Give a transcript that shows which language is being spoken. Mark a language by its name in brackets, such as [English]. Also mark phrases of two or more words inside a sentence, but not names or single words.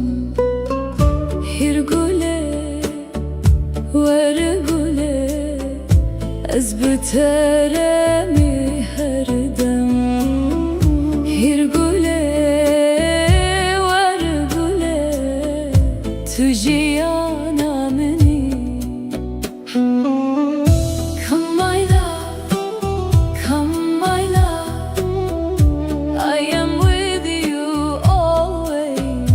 [Kurdish] Hîr gulê were gulê, ez bi te re mi her dem. Hîr gulê were gulê, tu jiyana minî. [English] Come my love, come my love, I am with you always.